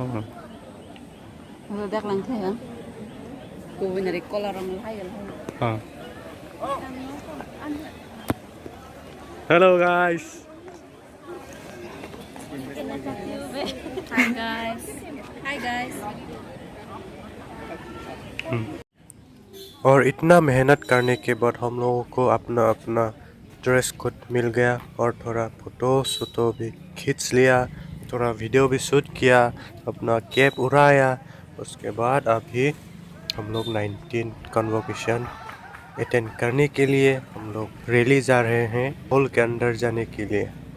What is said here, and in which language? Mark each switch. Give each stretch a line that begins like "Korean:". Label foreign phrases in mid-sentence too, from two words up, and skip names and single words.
English: Dak lang tayo. Kuwi na kolar ang layo. Hello guys. Hi guys. Hi guys.
Hindi: और इतना मेहनत करने के बाद हम लोगों को अपना अपना ड्रेस कोड मिल गया और थोड़ा फोटो भी खींच लिया, थोड़ा वीडियो भी शूट किया, अपना कैप उड़ाया। उसके बाद अभी हम लोग 19 कन्वोकेशन अटेंड करने के लिए हम लोग रैली जा रहे हैं हॉल के अंदर जाने के लिए।